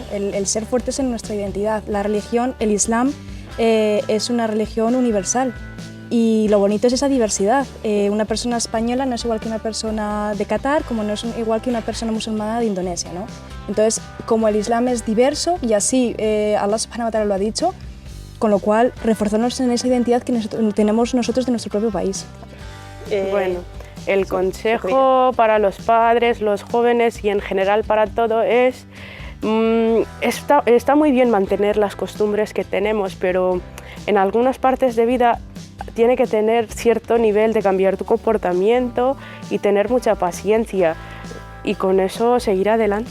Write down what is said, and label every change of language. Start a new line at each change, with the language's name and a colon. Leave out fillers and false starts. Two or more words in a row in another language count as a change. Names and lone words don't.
Spanish: El ser fuertes en nuestra identidad. La religión, el Islam, es una religión universal y lo bonito es esa diversidad. Una persona española no es igual que una persona de Qatar, como no es igual que una persona musulmana de Indonesia, ¿no? Entonces, como el Islam es diverso y así
Arabic: الله سبحانه وتعالى
Spanish: lo ha dicho, con lo cual reforzarnos en esa identidad que tenemos nosotros de nuestro propio país. Bueno, el consejo para los padres, los jóvenes y en general para todo es, está muy bien mantener las costumbres que tenemos, pero en algunas partes de vida tiene que tener cierto nivel de cambiar tu comportamiento y tener mucha paciencia, y con eso seguir adelante.